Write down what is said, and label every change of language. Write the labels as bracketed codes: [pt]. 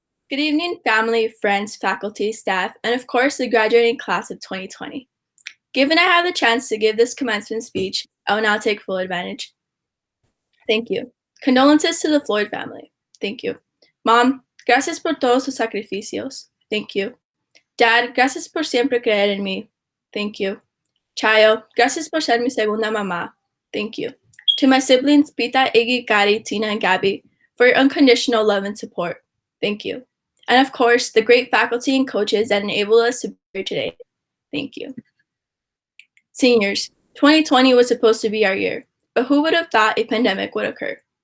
[en] Good evening, family, friends, faculty, staff, and of course, the graduating class of 2020. Given I have the chance to give this commencement speech, I will now take full advantage. Thank you. Condolences to the Floyd family. Thank you. [es] Mom, gracias por todos sus sacrificios. [en] Thank you. [es] Dad, gracias por siempre creer en mí. [en] Thank you. [es] Chayo, gracias por ser mi segunda mamá. [en] Thank you. To my siblings, Pita, Iggy, Gadi, Tina, and Gabby, for your unconditional love and support. Thank you. And of course, the great faculty and coaches that enable us to be here today. Thank you. Seniors, 2020 was supposed to be our year, but who would have thought a pandemic would occur?